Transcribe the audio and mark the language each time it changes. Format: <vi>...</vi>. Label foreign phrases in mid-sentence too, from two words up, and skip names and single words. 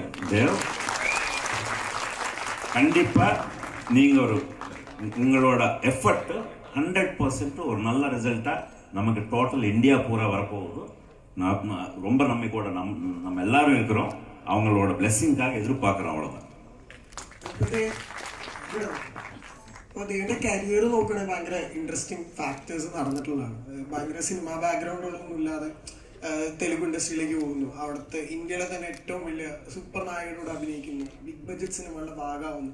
<ta>தேவ், கண்டிப்பாக நீங்கள் உங்களோட எஃபர்ட் 100% ஒரு நல்ல ரிசல்ட்டாக நமக்கு டோட்டல் இந்தியா பூரா வரப்போகுது. நான் ரொம்ப நம்பிக்கையோட நம்ம எல்லாரும் இருக்கிறோம். அவங்களோட பிளெஸிங்காக எதிர்பார்க்குறோம். അவ்வளോதான்.</ta> <ml>അപ്പോൾ ദേവിൻ്റെ കരിയർ നോക്കുകയാണെങ്കിൽ ഭയങ്കര</ml> <en>interesting factors</en> <ml>നടന്നിട്ടുള്ളതാണ്. ഭയങ്കര സിനിമ ബാക്ക്ഗ്രൗണ്ടുകളൊന്നും ഇല്ലാതെ തെലുഗു ഇൻഡസ്ട്രിയിലേക്ക് പോകുന്നു. അവിടുത്തെ ഇന്ത്യയിലെ തന്നെ ഏറ്റവും വലിയ സൂപ്പർ നായകനോട് അഭിനയിക്കുന്നു,</ml> <en>big budget</en> <ml>സിനിമകളുടെ ഭാഗമാവുന്നു.</ml>